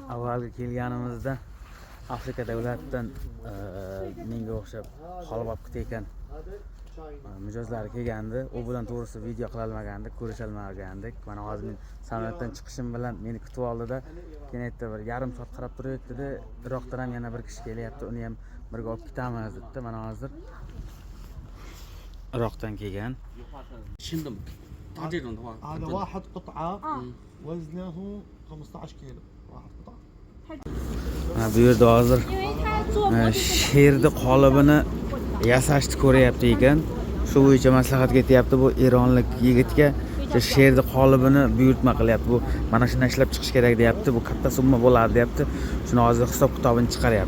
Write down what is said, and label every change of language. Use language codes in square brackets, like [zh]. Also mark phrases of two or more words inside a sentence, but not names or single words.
[uz] avvalgi kelganimizda Afrika davlatidan menga o'xshab holib olib ketgan mijozlari kelgandi. U bilan to'g'risi video qila olmagandik, ko'risha olmagandik. Mana hozir men samolyotdan chiqishim bilan meni kutib oldida, keyin aytdi, bir yarim soat qarab turayotdi-da, Iroqdan ham yana bir kishi kelyapti, uni ham birga olib ketamiz dedi. Mana hozir Iroqdan kelgan. [zh] 轻的嘛，大这种的话， [ar] هذا واحد قطعة وزنه 15 كيلو واحد قطعة. [uz] Bu yerda hozir sherni qolibini yasashni ko'ryapti ekan. Shu bo'yicha maslahat ketyapti bu eronlik yigitga. Sherni qolibini buyurtma qilyapti. Bu mana shuni ishlab chiqish kerak deyapti. Bu katta summa bo'ladi deyapti. Shuni hozir hisob-kitobini chiqaryapti.